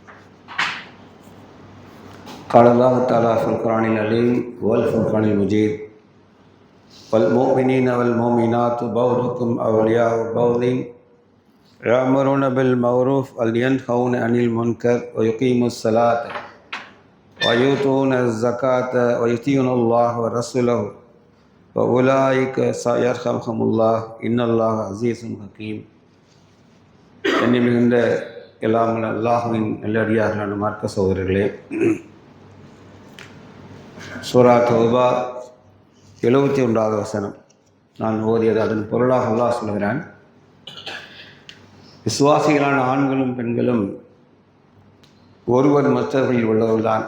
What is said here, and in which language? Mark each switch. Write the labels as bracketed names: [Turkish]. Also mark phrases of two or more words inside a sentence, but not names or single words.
[Arabic] قال الله تعالى في القرآن العظيم والفرقان المجيد والمؤمنين والمؤمنات بعضهم أولياء بعض يأمرون بالمعروف وينهون عن المنكر ويقيمون الصلاة ويؤتون الزكاة ويطيعون الله ورسوله وأولئك سيرحمهم الله إن الله عزيز حكيم. [Tamil] என்னை மிகுந்த எல்லாம் அல்லாஹ்வின் நல்லடியார்களான மார்க்க சகோதரர்களே, சூரா தௌபா 71வது வசனம் நான் ஓதியது. அதன் பொருளாக அல்லாஹ் சொல்கிறான், விசுவாசிகளான ஆண்களும் பெண்களும் ஒருவர் மற்றவர்களில் உள்ளவர்தான்.